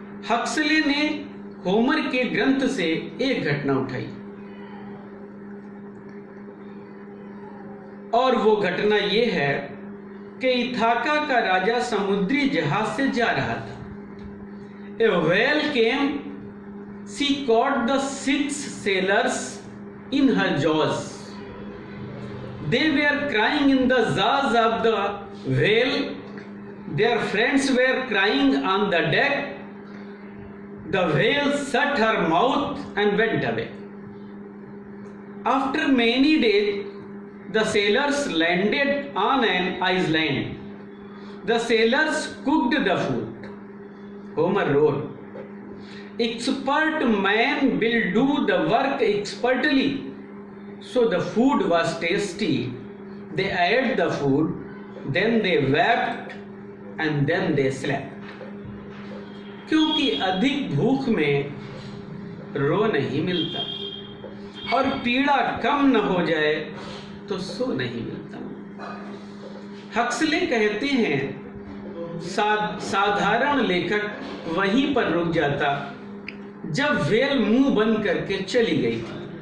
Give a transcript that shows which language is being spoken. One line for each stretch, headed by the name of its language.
Hindi: Huxley ने Homer के ग्रंथ से एक घटना उठाई, और वो घटना ये है कि इथाका का राजा समुद्री जहाज से जा रहा था।
English: A whale came, she caught the 6 sailors in her jaws. They were crying in the jaws of the whale. Their friends were crying on the deck. The whale shut her mouth and went away. After many days, the sailors landed on an island. The sailors cooked the food. Homer wrote, expert man will do the work expertly. So the food was tasty. They ate the food, then they wept, and then they slept.
Hindi: क्योंकि अधिक भूख में रो नहीं मिलता, और पीड़ा कम न हो जाए तो सो नहीं मिलता। हक्सले कहते हैं, साधारण लेखक वहीं पर रुक जाता जब वेल मुंह बंद करके चली गई थी।